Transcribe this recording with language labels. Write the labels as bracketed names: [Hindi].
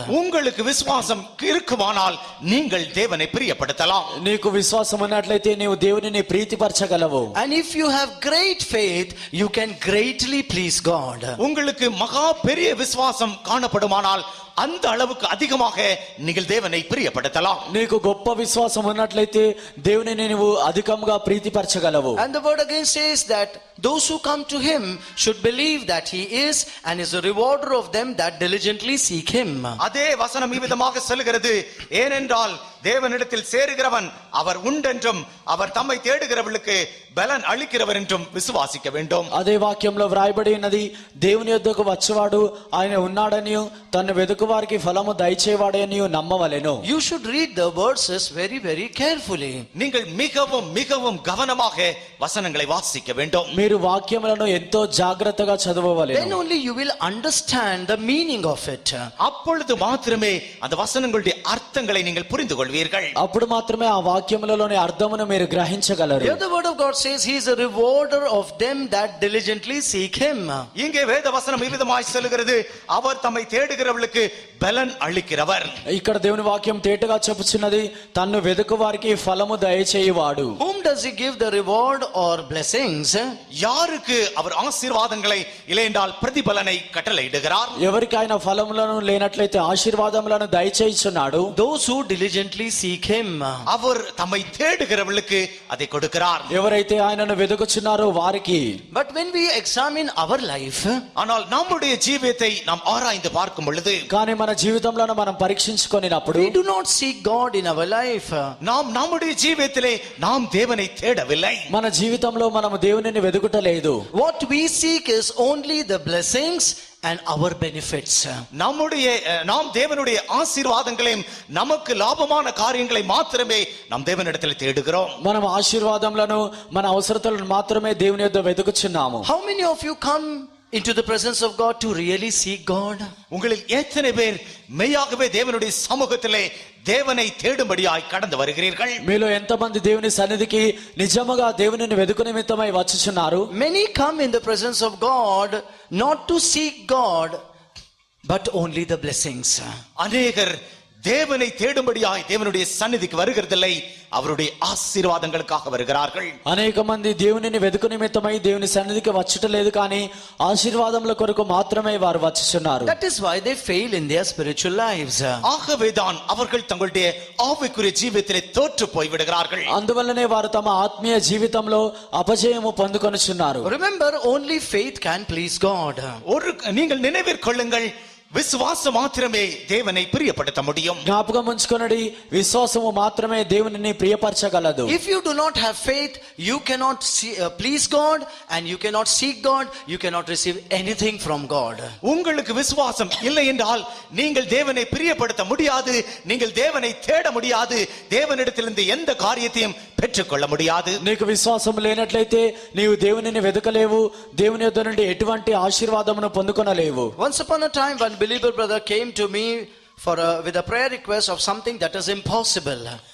[Tamil] உங்களுக்கு விசுவாసం இருக்குமானால் நீங்கள் தேவனை பிரியப்படுத்தலாம். [Telugu] నీకు విశ్వాసం ఉన్నట్లయితే నీవు దేవునిని ప్రీతిపరచగలవు. [English] And if you have great faith you can greatly please God. [Tamil] உங்களுக்கு மகா பெரிய விசுவாசம் காணப்படுமானால் அந்த அளவுக்கு அதிகமாக நீங்கள் தேவனை பிரியப்படுத்தலாம். [Telugu] నీకు గొప్ప విశ్వాసం ఉన్నట్లయితే దేవునిని నీవు అధికంగా ప్రీతిపరచగలవు. [English] And the word again says that those who come to him should believe that he is and is a rewarder of them that diligently seek him. [Tamil] அதே வசனம் இவ்விதமாக சொல்கிறது, ஏனென்றால் தேவனிடத்தில் சேருகிறவன் அவர் உண்டென்றும் அவர் தம்மை தேடுகிறவர்களுக்கு பலன் அளிக்கிறவர் என்றும் விசுவாசிக்க வேண்டும். [Telugu] అదే వాక్యంలో వ్రాయబడి ఉన్నది, దేవుని యొద్దకు వచ్చేవాడు ఆయన ఉన్నాడనియు తన్ను వెదుకు వారికి ఫలము దయచేవాడనియు నమ్మవలెను. [English] You should read the verses very very carefully. [Tamil] நீங்கள் மிகவும் மிகவும் கவனமாக வசனங்களை வாசிக்க வேண்டும். [Telugu] మీరు వాక్యములను ఎంతో జాగ్రత్తగా [English] Then [Telugu] చదవవలెను. [English] only you will understand the meaning of it. [Tamil] அப்பொழுது மாத்திரமே அந்த வசனங்களுடைய அர்த்தங்களை நீங்கள் புரிந்து கொள்வீர்கள். [Telugu] అప్పుడు మాత్రమే ఆ వాక్యములలోని అర్థమును మీరు గ్రహించగలరు. [English] Here the word of God says he is a rewarder of them that diligently seek him. [Tamil] இங்கே வேத வசனம் இவ்விதமாய் சொல்லுகிறது, அவர் தம்மை தேடுகிறவர்களுக்கு பலன் அளிக்கிறவர். [Telugu] ఇక్కడ దేవుని వాక్యం తేటగా చెప్పుచున్నది, తన్ను వెదుకు వారికి ఫలము దయచేయువాడు. [English] Whom does he give the reward or blessings? [Tamil] யாருக்கு அவர் ஆசீர்வாதங்களை இல்லையென்றால் பிரதிபலனை கட்டளையிடுகிறார்? [Telugu] ఎవరికి ఆయన ఫలములను లేనట్లయితే ఆశీర్వాదములను దయచేయుచున్నాడు. [English] Those who diligently seek him. [Tamil] அவர் தம்மை தேடுகிறவர்களுக்கு அதை கொடுக்கிறார். [Telugu] ఎవరైతే ఆయనను వెదుకుచున్నారో వారికి. [English] But when we examine our life, [Tamil] ஆனால் நம்முடைய ஜீவியத்தை நாம் ஆராய்ந்து பார்க்கும் பொழுது [Telugu] కానీ మన జీవితంలో మనం పరీక్షించుకొనినప్పుడు [English] we do not seek God in our life. [Tamil] நாம் நம்முடைய ஜீவியத்திலே நாம் தேவனை தேடவில்லை. [Telugu] మన జీవితంలో మనము దేవునిని వెదుకుటలేదు. [English] What we seek is only the blessings and our benefits. [Tamil] நாம் தேவனுடைய ஆசீர்வாதங்களையும் நமக்கு லாபமான காரியங்களை மாத்திரமே நாம் தேவனிடத்தில் தேடுகிறோம். [Telugu] మనం ఆశీర్వాదములను మన అవసరతలను మాత్రమే దేవుని యొద్ద వెదుకుచున్నాము. [English] How many of you come into the presence of God to really seek God? [Tamil] உங்களில் எத்தனை பேர் மெய்யாகவே தேவனுடைய சமூகத்திலே தேவனை தேடும்படியாய் கடந்து வருகிறீர்கள்? [Telugu] మీలో ఎంతమంది దేవుని సన్నిధికి నిజముగా దేవునిని వెదుకు నిమిత్తమై వచ్చుచున్నారు? [English] Many come in the presence of God not to seek God but only the blessings. [Tamil] அநேகர் தேவனை தேடும்படியாய் தேவனுடைய சந்நிதிக்கு வருகிறதில்லை, அவருடைய ஆசீர்வாதங்களுக்காக வருகிறார்கள். [Telugu] అనేక మంది దేవునిని వెదుకు నిమిత్తమై దేవుని సన్నిధికి వచ్చుటలేదు, కానీ ఆశీర్వాదముల కొరకు మాత్రమే వారు వచ్చుచున్నారు. [English] That is why they fail in their spiritual lives. [Tamil] ஆகவேதான் அவர்கள் தங்களுடைய ஆவிக்குரிய ஜீவியத்திலே தோற்று போய் விடுகிறார்கள். [Telugu] అందువల్లనే వారు తమ ఆత్మీయ జీవితంలో అపజయము పొందుకొనుచున్నారు. [English] Remember, only faith can please God. [Tamil] நீங்கள் நினைவிற்கொள்ளுங்கள், விசுவாசம் மாத்திரமே தேவனை பிரியப்படுத்த முடியும். [Telugu] జ్ఞాపకం ఉంచుకొనడి, విశ్వాసము మాత్రమే దేవునిని ప్రియపరచగలదు. [English] If you do not have faith, you cannot please God, and you cannot seek God, you cannot receive anything from God. [Tamil] உங்களுக்கு விசுவாசம் இல்லை என்றால் நீங்கள் தேவனை பிரியப்படுத்த முடியாது, நீங்கள் தேவனை தேட முடியாது, தேவனிடத்திலிருந்து எந்த காரியத்தையும் பெற்றுக்கொள்ள முடியாது. [Telugu] నీకు విశ్వాసం లేనట్లయితే నీవు దేవునిని వెదకలేవు, దేవుని యొద్ద నుండి ఎటువంటి ఆశీర్వాదమును పొందుకొనలేవు. [English] Once upon a time, one believer brother came to me with a prayer request of something that is impossible.